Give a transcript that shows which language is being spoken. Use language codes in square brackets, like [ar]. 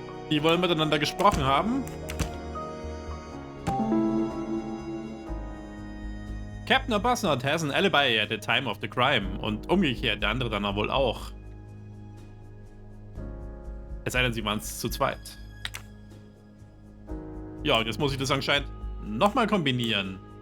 [de] Die wollen miteinander gesprochen haben. [en] Captain Arbuthnot has an alibi at the time of the crime. [de] Und umgekehrt, der andere dann wohl auch. Es sei denn, sie waren es zu zweit. Ja, und jetzt muss ich das anscheinend nochmal kombinieren.